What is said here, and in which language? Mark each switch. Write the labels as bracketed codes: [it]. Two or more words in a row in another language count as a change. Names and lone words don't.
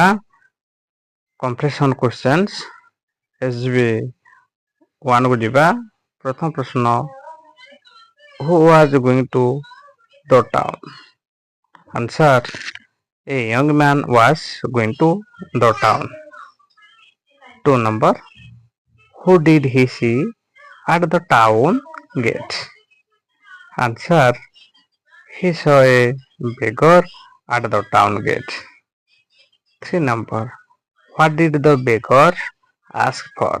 [en] Comprehension questions [or] SGP-1 କୁ ଯିବା। ପ୍ରଥମ ପ୍ରଶ୍ନ, [en] who was going to the town? Answer, a young man was going to the town. 2 number, who did he see at the town gate? Answer, he saw a beggar at the town gate. 3 number, what did the beggar ask for?